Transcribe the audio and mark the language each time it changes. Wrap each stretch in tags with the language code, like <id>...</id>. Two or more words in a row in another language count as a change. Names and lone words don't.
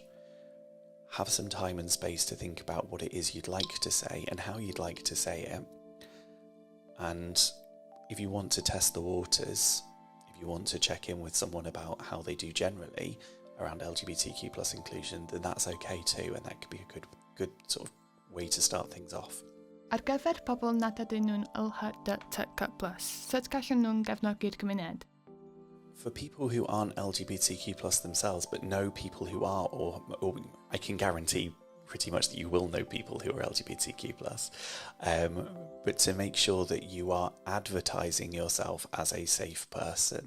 <en>Have some time and space to think about what it is you'd like to say and how you'd like to say it. And if you want to test the waters, if you want to check in with someone about how they do generally around LGBTQ+ inclusion, then that's okay too, and that could be a good sort of way to start things off.</en> <cy>Ar gyfer pobl nad ydyn nhw'n LGBTQ+, sut gallen nhw'n gefnogi'r gymuned?</cy> <en>For people who aren't LGBTQ+ themselves, but know people who are, or I can guarantee pretty much that you will know people who are LGBTQ+, but to make sure that you are advertising yourself as a safe person.</en>